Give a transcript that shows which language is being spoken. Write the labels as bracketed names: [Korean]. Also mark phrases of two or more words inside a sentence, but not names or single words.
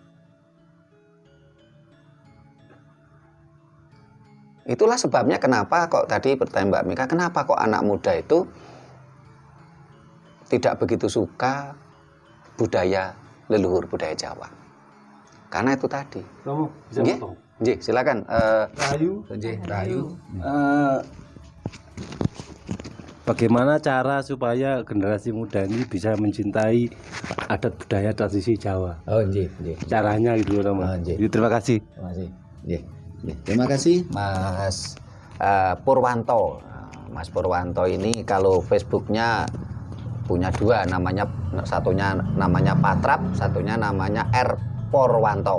[Indonesian] Itulah sebabnya kenapa kok tadi pertanyaan Mbak Mika, kenapa kok anak muda itu tidak begitu suka budaya leluhur, budaya Jawa. Karena itu tadi. Kamu bisa potong? Nggih, silakan. Rahayu. Bagaimana cara supaya generasi muda ini bisa mencintai adat budaya tradisi Jawa? Oh, nggih. Caranya gitu loh, Mas. Terima kasih. Terima kasih Mas Purwanto. Mas Purwanto ini kalau Facebooknya punya dua, satunya namanya Patrap, satunya namanya R Purwanto.